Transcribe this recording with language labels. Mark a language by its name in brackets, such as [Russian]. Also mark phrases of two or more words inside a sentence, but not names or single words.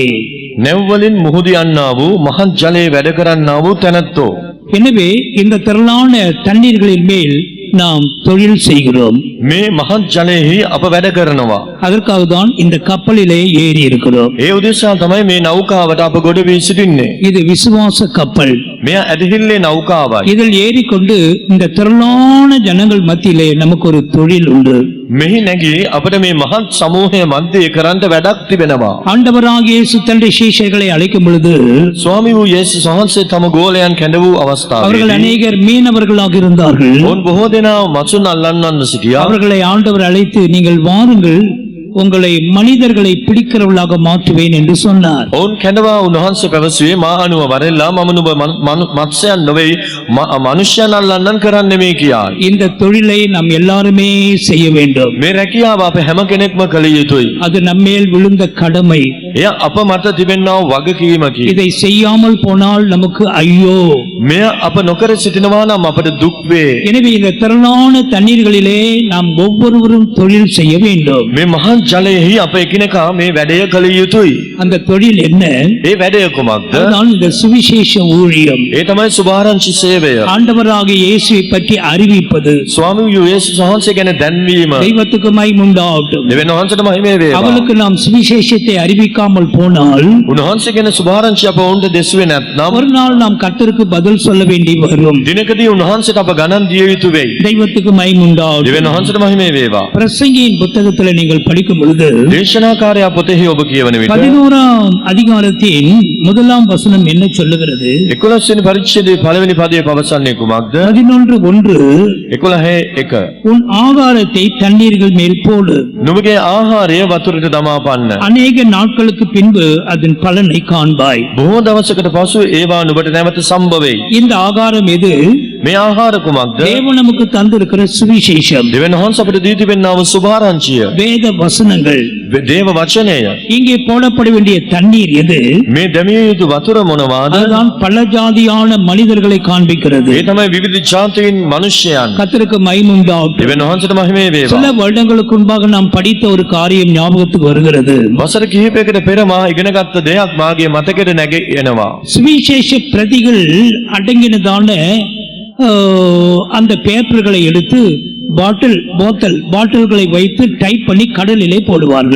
[Sinhala] නැව්වලින් මුහුදු යන්නා වූ මහත් ජලයේ වැඩ කරන්නා වූ තැනැත්තෝ. [Tamil] எனவே இந்த திரளான தண்ணீர்களின் மேல் நாம் தொழில் செய்கிறோம். [Sinhala] මේ මහත් ජලයෙහි අප වැඩ කරනවා. [Tamil] அதற்காக தான் இந்த கப்பலிலே ஏறி இருக்கிறோம். [Sinhala] ඒ උදෙසා තමයි මේ නෞකාවට අප ගොඩ වී සිටින්නේ. [Tamil] இது விசுவாச கப்பல். [Sinhala] මෙය ඇදහිල්ලේ නෞකාවයි. [Tamil] இதில் ஏறிக்கொண்டு இந்த திரளான ஜனங்கள் மத்தியிலே நமக்கு ஒரு தொழில் உண்டு. [Sinhala] මෙහි නැගී අපට මේ මහත් සමූහය මැද්දේ කරන්න වැඩක් තිබෙනවා. [Tamil] ஆண்டவராகிய இயேசு தன்னுடைய சீஷர்களை அழைக்கும் பொழுது [Sinhala] ස්වාමී වූ යේසුස් වහන්සේ තම ගෝලයන් කැඳ වූ [Tamil] அவர்கள் [Sinhala] අවස්ථාවේ [Tamil] அநேகர் மீனவர்களாக இருந்தார்கள். [Sinhala] ඔවුන් බොහෝ දෙනා මසුන් අල්ලන්නන් සිටියා. [Tamil] அவர்களை ஆண்டவர் அழைத்து நீங்கள் வாருங்கள், உங்களை மனிதர்களை பிடிக்கிறவர்களாக மாற்றுவேன் என்று சொன்னார். [Sinhala] ඔවුන් කැඳවා උන්වහන්සේ පැවසුවේ මා අනුව වරෙල්ලා මම නුඹ මත්ස්‍යයන් නොවේ මනුෂ්‍යයන් අල්ලන්නන් කරන්න මේ කියා. [Tamil] இந்த தொழிலை நாம் எல்லாருமே செய்ய வேண்டும். [Sinhala] මේ රැකියාව අප හැම කෙනෙක්ම කළ යුතුයි. [Tamil] அது நம்மேல் விழுந்த கடமை. [Sinhala] එය අප මත තිබෙනා වූ වගකීමකි. [Tamil] இதை செய்யாமல் போனால் நமக்கு ஐயோ. [Sinhala] මෙය අප නොකර සිටිනවා නම් අපට දුක් වේ. [Tamil] எனவே இந்த திரளான தண்ணீர்களிலே நாம் ஒவ்வொருவரும் தொழில் செய்ய வேண்டும். [Sinhala] මේ මහත් ජලයෙහි අප එකිනෙකා මේ වැඩය කළ යුතුයි. [Tamil] அந்த தொழில் என்ன? [Sinhala] ඒ වැඩය කුමක්ද? [Tamil] அதுதான் இந்த சுவிசேஷ ஊழியம். [Sinhala] ඒ තමයි සුභාරංචි සේවය. [Tamil] ஆண்டவராகிய இயேசுவை பற்றி அறிவிப்பது. [Sinhala] ස්වාමී වූ යේසුස් වහන්සේ ගැන දැන්වීම. [Tamil] தெய்வத்துக்கு மகிமை உண்டாகட்டும். [Sinhala] දෙවියන් වහන්සේට මහිම වේවා. [Tamil] அவளுக்கு நாம் சுவிசேஷத்தை அறிவிக்காமல் போனால் [Sinhala] උන්වහන්සේ ගැන සුභාරංචි අප ඔවුන්ට දෙසුවේ නැත්නම් [Tamil] ஒரு நாள் நாம் கர்த்தருக்கு பதில் சொல்ல வேண்டி வரும். [Sinhala] දිනකදී උන්වහන්සේට අප ගණන් දිය යුතු වෙයි. [Tamil] தெய்வத்துக்கு மகிமை உண்டாகட்டும். [Sinhala] දෙවියන් වහන්සේට මහිම වේවා. [Tamil] பிரசங்கியின் புத்தகத்தில் நீங்கள் படிக்கும் பொழுது [Sinhala] දේශනාකාරයා පොතෙහි ඔබ කියවන විට [Tamil] 11ஆம் அதிகாரத்தின் 1ஆம் வசனம் என்ன சொல்லுகிறது? [Sinhala] 11 වෙනි පරිච්ඡේදයේ පළවෙනි පදයේ පවසන්නේ කුමක්ද? 11:1 11:1 [Tamil] உன் ஆகாரத்தை தண்ணீர்கள் மேல் போடு, [Sinhala] නුඹගේ ආහාරය වතුරට දමා පන්න. [Tamil] அநேக நாட்களுக்கு பின்பு அதன் பலனை காண்பாய். [Sinhala] බොහෝ දවසකට පසු ඒවා නුඹට නැවත සම්භවෙයි. [Tamil] இந்த ஆகாரம் எது? [Sinhala] මේ ආහාර කුමක්ද? [Tamil] தேவன் நமக்கு தந்திருக்கிற சுவிசேஷம், [Sinhala] දෙවියන් වහන්සේ අපට දී තිබෙනා වූ සුභාරංචිය. [Tamil] வேத வசனங்கள். [Sinhala] දේව වචනය. [Tamil] இங்கே போடப்பட வேண்டிய தண்ணீர் எது? [Sinhala] මේ දැමිය යුතු වතුර මොනවාද? [Tamil] அதுதான் பல ஜாதியான மனிதர்களை காண்பிக்கிறது. [Sinhala] ඒ තමයි විවිධ ජාතීන් මිනිසයන්. [Tamil] கர்த்தருக்கு மகிமை உண்டாகட்டும். [Sinhala] දෙවියන් වහන්සේට මහිම වේවා. [Tamil] சில வருடங்களுக்கு முன்பாக நாம் படித்த ஒரு காரியம் ஞாபகத்துக்கு வருகிறது. [Sinhala] වසර කිහිපයකට පෙර මා ඉගෙනගත්ත දෙයක් මාගේ මතකයට නැගී එනවා. [Tamil] சுவிசேஷ பிரதிகள் அடங்கினதான அந்த பேப்பர்களை எடுத்து பாட்டில்களை வைத்து டைப் பண்ணி கடலிலே போடுவார்கள்.